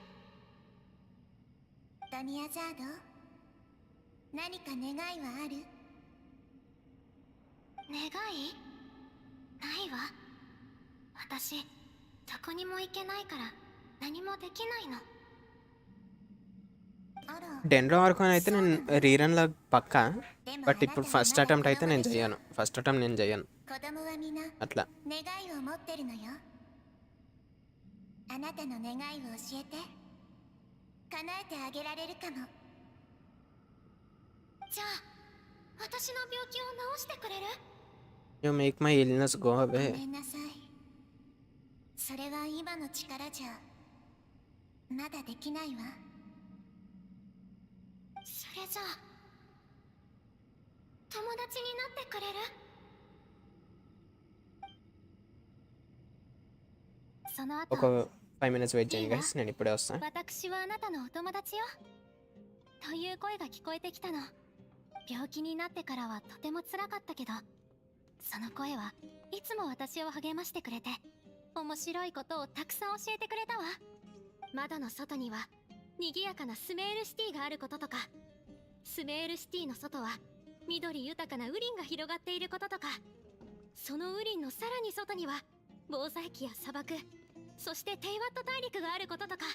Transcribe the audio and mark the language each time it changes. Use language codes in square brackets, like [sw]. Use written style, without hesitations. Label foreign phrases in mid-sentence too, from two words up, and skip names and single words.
[ja] ドニアザード何か願いはある願いないわ私どこにも行けないから何もできないの [te] డెన్రో ఆర్కాన్ అయితే నేను రీరన్లో పక్కా బట్ ఇప్పుడు [en] first attempt [te] అయితే నేను చెయ్యను [en] first attempt [te] నేను చెయ్యను [ja] 子供はみんな [te] అట్లా [ja] 願いを持ってるのよあなたの願いを教えて叶えてあげられるかもじゃあ私の病気を治してくれる [en] You make my illness go [ja] ご [en] away [ja] めんなさいそれは今の力じゃまだできないわそれじゃあ友達になってくれるその後 [te] ఒక 5 [en] minutes wait [te] చేయండి గైస్, నేను ఇప్పుడే వస్తాను. [ja] 私はあなたのお友達よという声が聞こえてきたの。病気になってからはとても辛かったけど、その声はいつも私を励ましてくれて、面白いことをたくさん教えてくれたわ。窓の外には賑やかなスメールシティがあることとか、スメールシティの外は緑豊かな雨林が広がっていることとか、その雨林のさらに外には防災機や砂漠、そしてテイワット大陸があることとか。